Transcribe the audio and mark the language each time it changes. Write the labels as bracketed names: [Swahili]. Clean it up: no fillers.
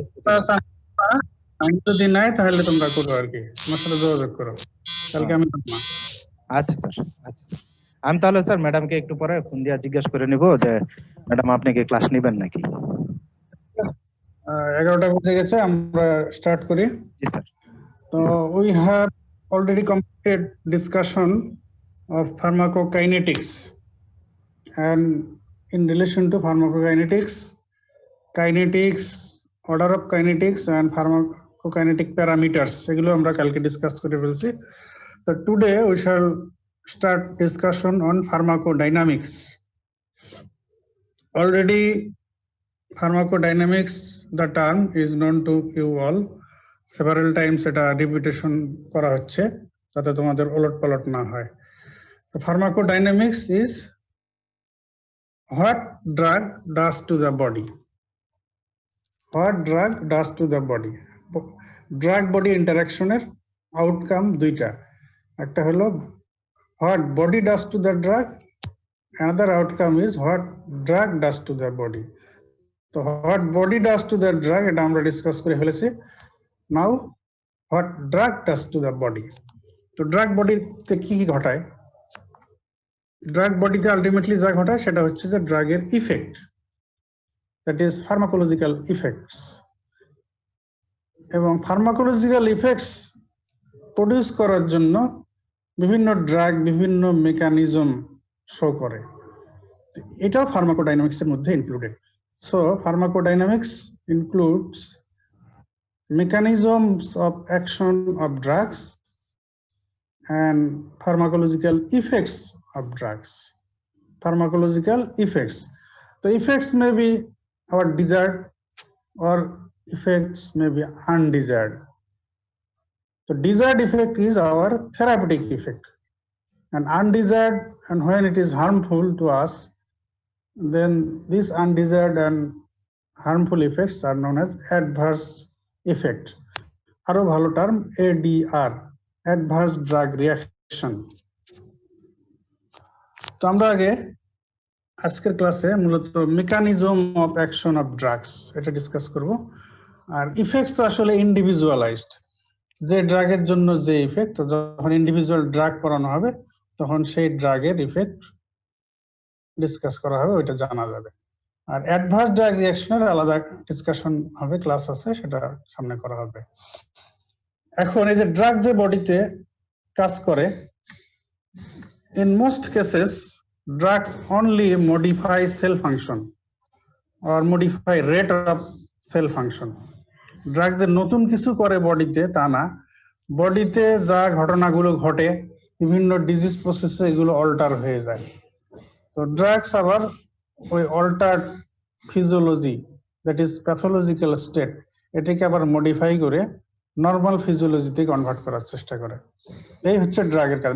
[Bangla] বৃহস্পতিবার। আমি যদি নেয় তাহলে তোমরা করো আর কি, আমার সাথে যোগাযোগ করো। কালকে আমি থাকবো না। আচ্ছা স্যার। আচ্ছা স্যার, আমি তাহলে স্যার ম্যাডামকে একটু পরে ফোন দিয়ে জিজ্ঞেস করে নিব যে ম্যাডাম আপনি কি ক্লাস নেবেন নাকি। 11টা বেজে গেছে, আমরা স্টার্ট করি। জি sir. [English] So we have already completed discussion of pharmacokinetics, and in relation to pharmacokinetics, kinetics, order of kinetics and pharmacokinetic parameters, [Bangla] এগুলো আমরা কালকে ডিসকাস করে ফেলছি। [English] So today we shall start discussion on pharmacodynamics. Already pharmacodynamics, the term is known to you all. Several times [Bangla] এটা repetition করা হচ্ছে যাতে তোমাদের ওলটপালট না হয়। [English] তো pharmacodynamics is what drug does to the body. What drug does to the body. [Bangla] Drug body ইন্টারাকশনের outcome দুইটা, একটা হলো [English] what body does to the drug, another outcome is what drug does to the body. [Bangla] তো [English] what body does to the drug [Bangla] এটা আমরা discuss করে ফেলেছি। [English] Now what drug does to the body. [Bangla] তো drug বডিতে কি কি ঘটায়? ড্রাগ বডিতে আলটিমেটলি যা ঘটায় সেটা হচ্ছে যে ড্রাগের effect, [English] That is pharmacological effects. [Bangla] এবং ফার্মাকোলজিক্যাল ইফেক্টস প্রডিউস করার জন্য বিভিন্ন ড্রাগ বিভিন্ন মেকানিজম শো করে, এটাও ফার্মাকোডাইনামিক্স এর মধ্যে included. [English] So pharmacodynamics includes mechanisms of action of drugs and pharmacological effects of drugs. Pharmacological effects. The effects may be our desired or effects may be undesired. The desired effect is our therapeutic effect, and undesired, and when it is harmful to us, then these undesired and harmful effects are known as adverse effect. [Bangla] আরো ভালো term ADR, adverse drug reaction. তো আমরা আগে আজকের ক্লাসে মূলত mechanism of action of drugs এটা discuss করব। আর ইফেক্টস তো আসলে ইন্ডিভিজুয়ালাইজড, যে ড্রাগের জন্য যে ইফেক্ট, যখন ইন্ডিভিজুয়াল ড্রাগ করানো হবে তখন সেই ড্রাগের ইফেক্ট ডিসকাস করা হবে, ওইটা জানা যাবে। আর অ্যাডভার্স ড্রাগ রিঅ্যাকশনের আলাদা ডিসকাশন হবে, ক্লাস আছে, সেটা সামনে করা হবে। এখন এই যে ড্রাগ যে বডিতে কাজ করে, [English] in most cases drugs only modify cell function or modify rate of cell function. [Bangla] Drug যে নতুন কিছু করে বডিতে তা না, বডিতে যা ঘটনাগুলো ঘটে বিভিন্ন ডিজিজ প্রসেসে এগুলো অল্টার হয়ে যায়। তো ড্রাগস আবার ওই altered physiology, [English] that is pathological state, [Bangla] এটাকে আবার মডিফাই করে নর্মাল ফিজিওলজিতে কনভার্ট করার চেষ্টা করে। এই হচ্ছে ড্রাগের কাজ।